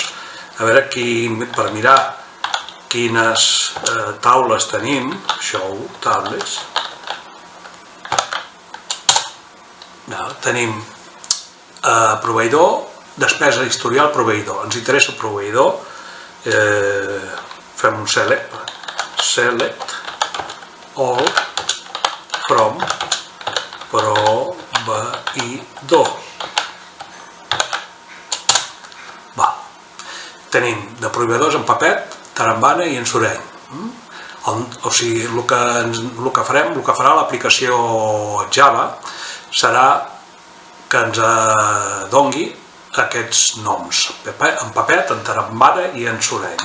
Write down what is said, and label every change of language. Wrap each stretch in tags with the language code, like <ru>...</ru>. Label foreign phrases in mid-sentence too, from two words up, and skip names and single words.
<ca>A veure, per mirar quines taules tenim,</ca> <en>show tables,</en> <ca>tenim proveïdor, despesa historial proveïdor. Ens interessa el proveïdor, fem un</ca> <en>select all from</en> <ca>proveïdor. Tenim de proveïdors en Papet, Tarambana i en Soreny. O sigui, el que farem, el que farà l'aplicació Java serà que ens doni aquests noms, en Papet, en Tarambana i en Soreny.</ca>